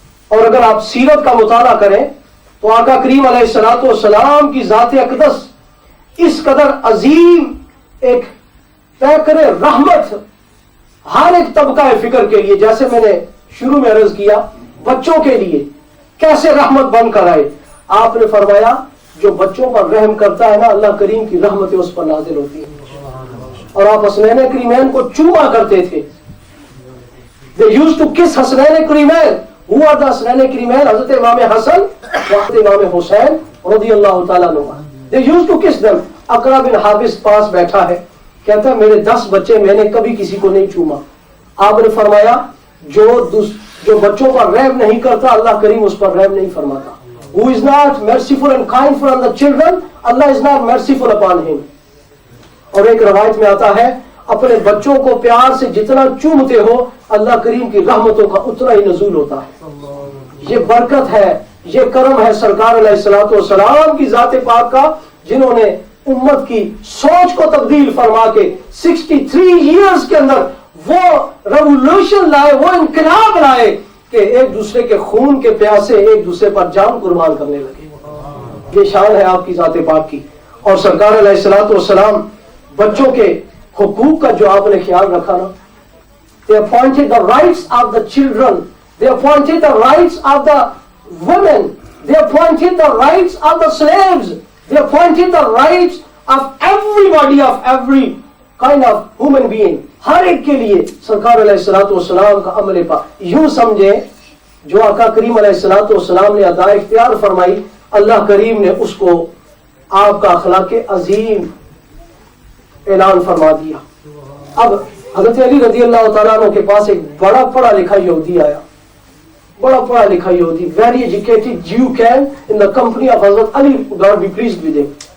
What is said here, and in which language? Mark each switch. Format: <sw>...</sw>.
<ur>اور اگر آپ سیرت کا مطالعہ کریں تو آقا کریم علیہ الصلوۃ والسلام کی ذات اقدس اس قدر عظیم ایک پیکر رحمت ہر ایک طبقہ فکر کے لیے، جیسے میں نے شروع میں عرض کیا بچوں کے لیے کیسے رحمت بن کر آئے. آپ نے فرمایا جو بچوں پر رحم کرتا ہے نا، اللہ کریم کی رحمتیں اس پر نازل ہوتی ہیں. اور آپ حسنین کریمین کو چوما کرتے تھے.</ur> <en>They used to kiss Hasnain Karimain. Who are the</en> <ur>Hasnain کریمین؟ حضرت امام حسن و امام حسین رضی اللہ تعالیٰ عنہ.</ur> <en>They used to kiss them.</en> <ur>اقرا بن حابس پاس بیٹھا ہے، کہتا ہے میرے 10 بچے، میں نے کبھی کسی کو نہیں چوما. آپ نے فرمایا جو بچوں پر رحم نہیں کرتا اللہ کریم اس پر رحم نہیں فرماتا.</ur> <en>Who is not merciful and kind for the children, Allah is not merciful upon him.</en> <ur>اور ایک روایت میں آتا ہے اپنے بچوں کو پیار سے جتنا چومتے ہو اللہ کریم کی رحمتوں کا اتنا ہی نزول ہوتا ہے. یہ برکت ہے، یہ کرم ہے سرکار علیہ الصلوۃ والسلام کی ذات پاک کا، جنہوں نے امت کی سوچ کو تبدیل فرما کے 63 ایئرز کے اندر وہ ریولوشن لائے، وہ انقلاب لائے کہ ایک دوسرے کے خون کے پیاسے ایک دوسرے پر جان قربان کرنے لگے. یہ شان ہے آپ کی ذات پاک کی. اور سرکار علیہ الصلوۃ والسلام بچوں کے حقوق کا جو آپ نے خیال رکھا نا،</ur> <en>they appointed the rights of the children, they appointed the rights of the women, they appointed the rights of the slaves, they appointed the rights of everybody, of every kind of human being.</en> <ur>ہر ایک کے لیے سرکار علیہ الصلوۃ والسلام کا عمل پاک. یوں سمجھے جو آقا کریم علیہ الصلوۃ والسلام نے ادا اختیار فرمائی، اللہ کریم نے اس کو آپ کا اخلاق عظیم اعلان فرما دیا. اب حضرت علی رضی اللہ تعالیٰ عنہ کے پاس ایک بڑا پڑھا لکھا یہودی آیا، بڑا پڑھا لکھا یہودی،</ur> <en>Very educated Jew came in the company of Hazrat Ali God be pleased with him.</en>